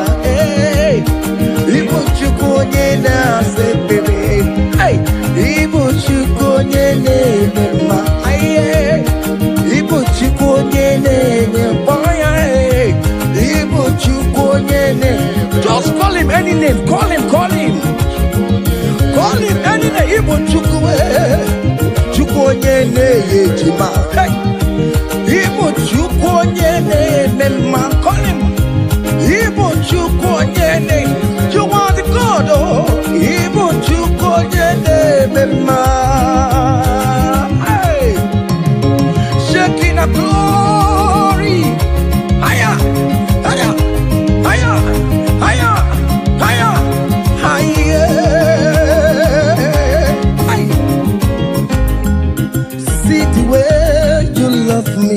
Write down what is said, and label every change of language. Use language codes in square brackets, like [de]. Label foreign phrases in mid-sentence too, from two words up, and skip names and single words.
[ig] Ibu chukwu onye na-asa ekpere. Ibu chukwu onye na-eme mma. Ibu chukwu onye na-enye mkpọya. Ibu chukwu onye na-eme. [en] Just call him any name. Call him, call him. Call him any name. [ig] Ibu chukwu chukwu onye na-enye ejima. Ibu chukwu onye na-eme mma. [en] Call him. [ig] Ibu chukwu onye na-eme. [en] You are the God. [ig] Ibu chukwu onye na-eme mma. [en] Shaking a glory. Higher, higher, higher, higher, higher, higher. See the way you love me.